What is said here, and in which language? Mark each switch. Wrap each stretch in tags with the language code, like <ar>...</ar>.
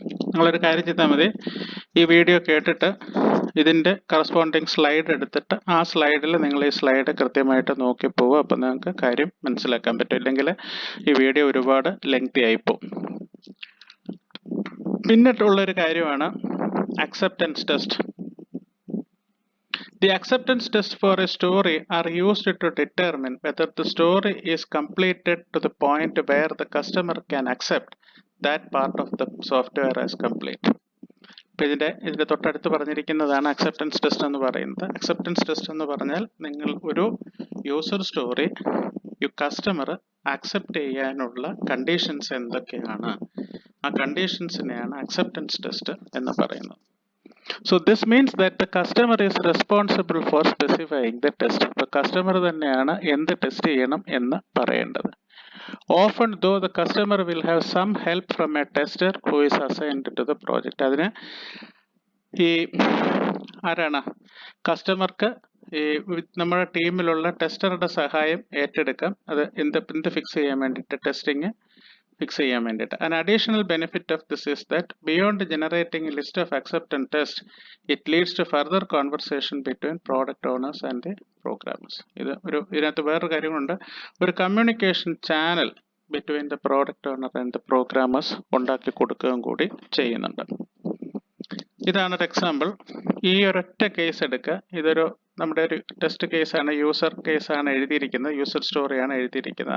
<ml>നിങ്ങളൊരു കാര്യം ചെയ്താൽ മതി, ഈ വീഡിയോ കേട്ടിട്ട് ഇതിൻ്റെ കറസ്പോണ്ടിങ് സ്ലൈഡ് എടുത്തിട്ട് ആ സ്ലൈഡിൽ നിങ്ങൾ ഈ സ്ലൈഡ് കൃത്യമായിട്ട് നോക്കി പോവുക. അപ്പം നിങ്ങൾക്ക് കാര്യം മനസ്സിലാക്കാൻ പറ്റും. ഇല്ലെങ്കിൽ ഈ വീഡിയോ ഒരുപാട് ലെങ്തി ആയിപ്പോവും. പിന്നിട്ടുള്ളൊരു കാര്യമാണ് acceptance test.</ml> <en>The acceptance test for a story are used to determine whether the story is completed to the point where the customer can accept that part of the software as complete.</en> <ml>അപ്പോൾ ഇതിൻ്റെ തൊട്ടടുത്ത് പറഞ്ഞിരിക്കുന്നതാണ് acceptance test എന്ന് പറയുന്നത്. Acceptance test എന്ന് പറഞ്ഞാൽ നിങ്ങൾ ഒരു user story customer accept ചെയ്യാനുള്ള കണ്ടീഷൻസ് എന്തൊക്കെയാണ്, ആ കണ്ടീഷൻസിനെയാണ് അക്സെപ്റ്റൻസ് ടെസ്റ്റ് എന്ന് പറയുന്നത്.</ml> <en>So this means that the customer is responsible for specifying the test.</en> <ml>ഇപ്പോൾ കസ്റ്റമർ തന്നെയാണ് എന്ത് ടെസ്റ്റ് ചെയ്യണം എന്ന് പറയേണ്ടത്.</ml> <en>Often though the customer will have some help from a tester who is assigned to the project.</en> <ml>അതിന് ഈ ആരാണ് കസ്റ്റമർക്ക് ഈ നമ്മുടെ ടീമിലുള്ള ടെസ്റ്ററുടെ സഹായം ഏറ്റെടുക്കാം. അത് എന്ത് ഫിക്സ് ചെയ്യാൻ വേണ്ടിയിട്ട്, ടെസ്റ്റിംഗ് ഫിക്സ് ചെയ്യാൻ വേണ്ടിയിട്ട്.</ml> <en>An additional benefit of this is that beyond generating a list of acceptance tests, it leads to further conversation between product owners and the programmers.</en> <ml>ഇതിനകത്ത് വേറൊരു കാര്യമുണ്ട്, ഒരു communication channel</ml> <en>between the product owner and the programmers</en> <ml>ഉണ്ടാക്കി കൊടുക്കുകയും കൂടി ചെയ്യുന്നുണ്ട്. ഇതാണ് ഒരു എക്സാമ്പിൾ. ഈ ഒരൊറ്റ കേസ് എടുക്കുക. ഇതൊരു നമ്മുടെ ഒരു ടെസ്റ്റ് കേസാണ്, യൂസർ കേസാണ് എഴുതിയിരിക്കുന്നത്, യൂസർ സ്റ്റോറിയാണ് എഴുതിയിരിക്കുന്നത്.</ml>